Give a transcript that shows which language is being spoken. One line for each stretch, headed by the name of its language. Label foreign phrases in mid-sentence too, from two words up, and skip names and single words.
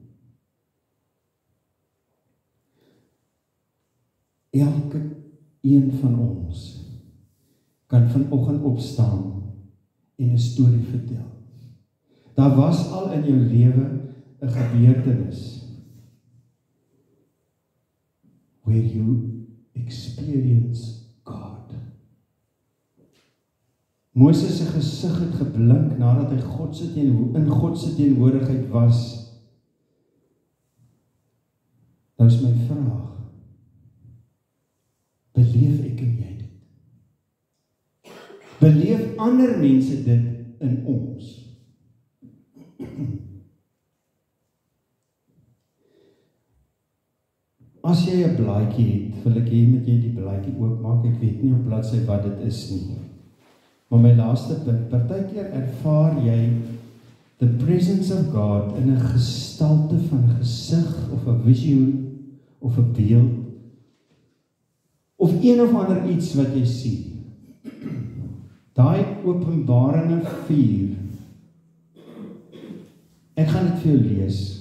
Afrikaans: Elke een van ons kan vanoggend opstaan en 'n storie vertel. Daar was al in jou lewe 'n gebeurtenis
English: where you experience God.
Afrikaans: Moses se gesig het geblink nadat hy in God se teenwoordigheid was. Nou is my vraag, beleef ek en jy dit? Beleef ander mense dit in ons? As jy 'n blaadjie het, wil ek hê met jy die blaadjie oopmaak. Ek weet nie op bladsy wat dit is nie. Maar my laaste punt, partykeer ervaar jy
English: the presence of God
Afrikaans: in 'n gestalte van 'n gesig of 'n visioen of 'n beeld of een of ander iets wat jy sien. Daai Openbaringe 4. Ek gaan dit vir jou lees.